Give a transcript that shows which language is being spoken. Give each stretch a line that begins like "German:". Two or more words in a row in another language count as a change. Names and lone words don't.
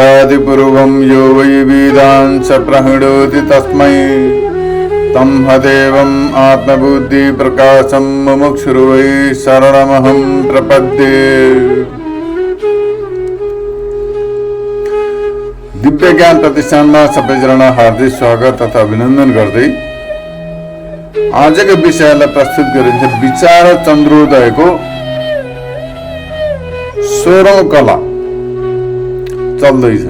Sanskrit: आदिपूर्वं यो वै वेदान् स प्रहिणोति तस्मै तमहदेवम् आत्मबुद्धिप्रकाशं मुमुक्षुर्वै शरणमहं प्रपद्ये।
Nepali: दिव्य ज्ञान प्रतिष्ठानमा सबैजना हार्दिक स्वागत तथा अभिनन्दन गर्दै आजको विषयलाई प्रस्तुत गरिन्छ। विचार चन्द्रोदयको 16औं कला चल्दैछ।